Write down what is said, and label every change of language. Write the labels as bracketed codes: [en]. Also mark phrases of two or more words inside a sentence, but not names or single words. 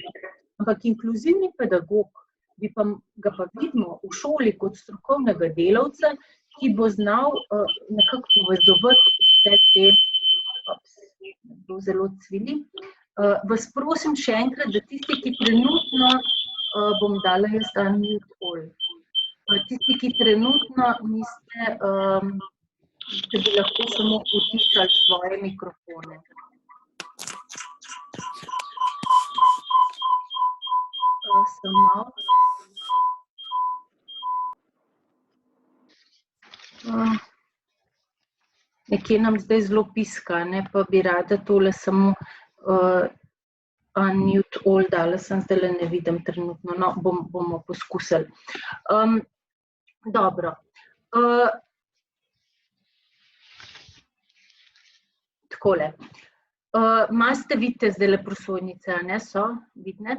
[sl] Ampak inkluzivni pedagog ga pa vidimo v šoli kot strokovnega delavca, ki bo znal nekako povezovati vse te, zelo cvili. Vas prosim še enkrat, da tisti, ki trenutno, bom dala jaz [en] unmute all, [sl] tisti, ki trenutno niste, da bi lahko samo utišali svoje mikrofone. Samo. Nekje nam zdaj zelo piska, ne, pa bi rada tole samo [en] unmute all [sl] dala, sem zdaj ne vidim trenutno, no, bomo poskusili. Dobro. Takole. Maste vidite zdajle prosojnice, ne, so vidne?